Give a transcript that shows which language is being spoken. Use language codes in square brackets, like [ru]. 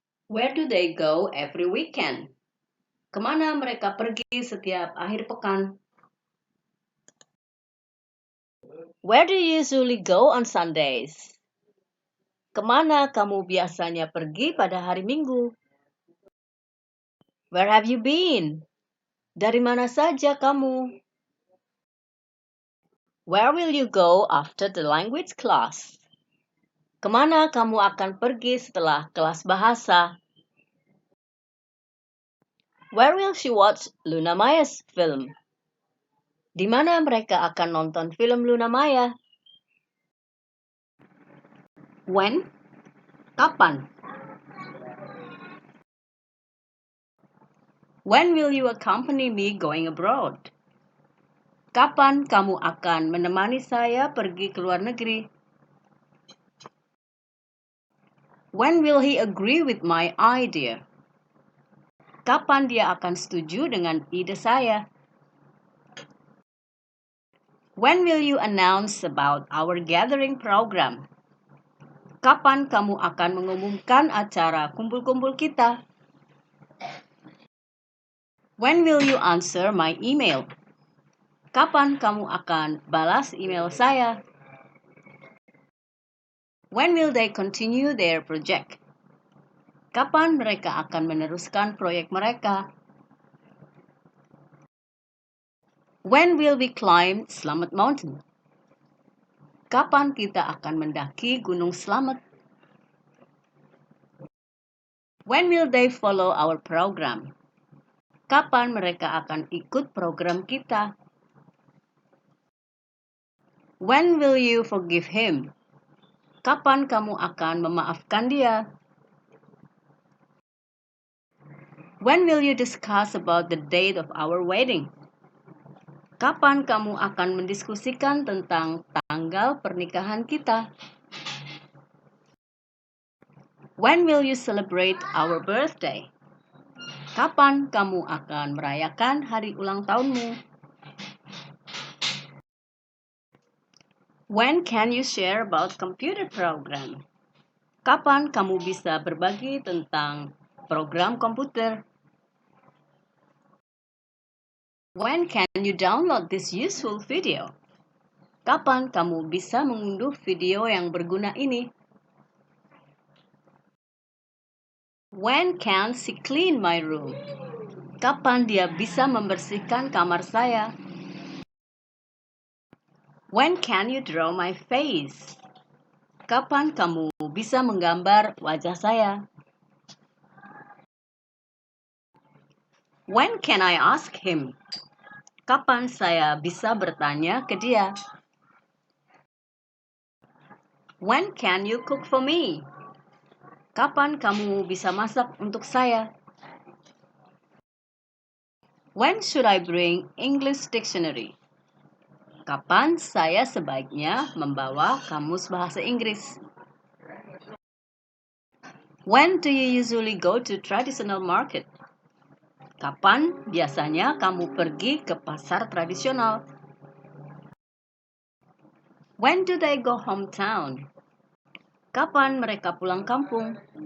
[en] Where do they go every weekend? [id] Kemana mereka pergi setiap akhir pekan? [en] Where do you usually go on Sundays? [id] Kemana kamu biasanya pergi pada hari Minggu? [en] Where have you been? [id] Dari mana saja kamu? [en] Where will you go after the language class? [id] Kemana kamu akan pergi setelah kelas bahasa? [en] Where will she watch Luna Maya's film? [id] Di mana mereka akan nonton film Luna Maya? [en] When? [id] Kapan? [en] When will you accompany me going abroad? [id] Kapan kamu akan menemani saya pergi ke luar negeri? [en] When will he agree with my idea? [id] Kapan dia akan setuju dengan ide saya? [en] When will you announce about our gathering program? [id] Kapan kamu akan mengumumkan acara kumpul-kumpul kita? [en] When will you answer my email? [id] Kapan kamu akan balas email saya? [en] When will they continue their project? [id] Kapan mereka akan meneruskan proyek mereka? [en] When will we climb Slamet Mountain? [id] Kapan kita akan mendaki Gunung Slamet? [en] When will they follow our program? [id] Kapan mereka akan ikut program kita? [en] When will you forgive him? [id] Kapan kamu akan memaafkan dia? [en] When will you discuss about the date of our wedding? [id] Kapan kamu akan mendiskusikan tentang tanggal pernikahan kita? [en] When will you celebrate our birthday? [id] Kapan kamu akan merayakan hari ulang tahunmu? [en] When can you share about computer program? [id] Kapan kamu bisa berbagi tentang program komputer? [en] When can you download this useful video? [id] Kapan kamu bisa mengunduh video yang berguna ini? [en] When can she clean my room? [id] Kapan dia bisa membersihkan kamar saya? [en] When can you draw my face? [id] Kapan kamu bisa menggambar wajah saya? [en] When can I ask him? [id] Kapan saya bisa bertanya ke dia? [en] When can you cook for me? [id] Kapan kamu bisa masak untuk saya? [en] When should I bring English dictionary? [id] Kapan saya sebaiknya membawa kamus bahasa Inggris? [en] When do you usually go to traditional market? [id] Kapan biasanya kamu pergi ke pasar tradisional? [en] When do they go hometown? [id] Kapan mereka pulang kampung?